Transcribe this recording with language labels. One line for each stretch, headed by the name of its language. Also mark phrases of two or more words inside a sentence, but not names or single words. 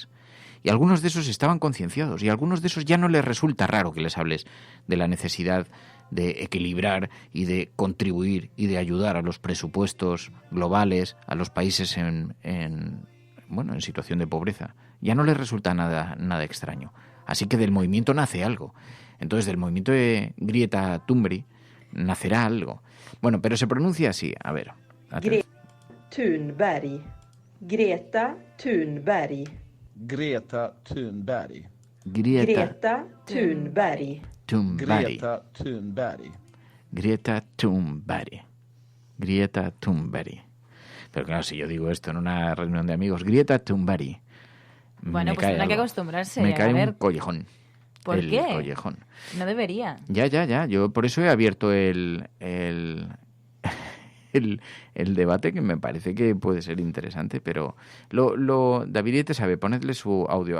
Spanish: Y algunos de esos estaban concienciados, y a algunos de esos ya no les resulta raro que les hables de la necesidad de equilibrar y de contribuir y de ayudar a los presupuestos globales, a los países en situación de pobreza. Ya no les resulta nada extraño. Así que del movimiento nace algo. Entonces, del movimiento de Greta Thunberg nacerá algo. Bueno, pero se pronuncia así. A ver. Greta Thunberg. Greta Thunberg. Greta Thunberg. Greta Thunberg. Greta Thunberg. Greta Thunberg. Greta Thunberg. Pero claro, si yo digo esto en una reunión de amigos, Greta Thunberg. Bueno, pues tendrá que acostumbrarse. Me cae un collejón. ¿Por qué? Collejón. No debería. Ya. Yo por eso he abierto el debate, que me parece que puede ser interesante, pero Davidete sabe, ponedle su audio.